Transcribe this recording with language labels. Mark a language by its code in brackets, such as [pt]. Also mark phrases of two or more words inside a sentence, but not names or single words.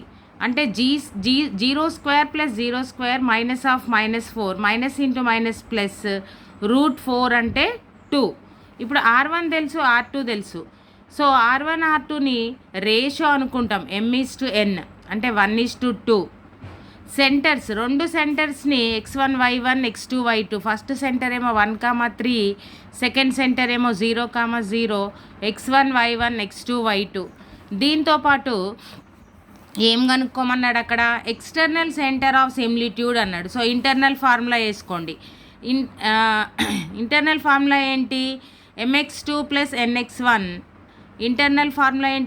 [te] అంటే [en] zero square [te] + 0² -4 -(-) అంటే 2. ఇప్పుడు R1 తెలుసు, R2 తెలుసు. సో R1 R2ని రేషియో అనుకుంటాం, m/n అంటే 1:2. సెంటర్స్, రెండు సెంటర్స్ని x1 y1 x2 y2. [en] first centre [te] ఏమో 1, 3, [en] second centre [te] ఏమో 0, 0, x1 y1 x2 y2. దీంతోపాటు ఏం కనుక్కోమన్నాడు అక్కడ? [en] external centre of similitude [te] అన్నాడు. సో [en] internal formula [te] వేసుకోండి. [en] internal formula [te] ఏంటి? mx2 + nx1. [en] internal formula [te] ఏంటి?